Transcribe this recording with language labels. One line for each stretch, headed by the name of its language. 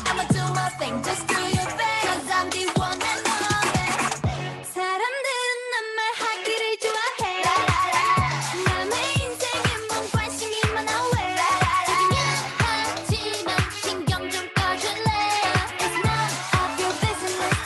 English: I'ma do my thing, just do your thing. 'Cause I'm the one and only.
Korean: 사람들은 난 말하기를 좋아해. 남의 인생에 뭔 관심이 많아 왜. 자기면 하지만 신경 좀 꺼줄래.
English: It's none of your business.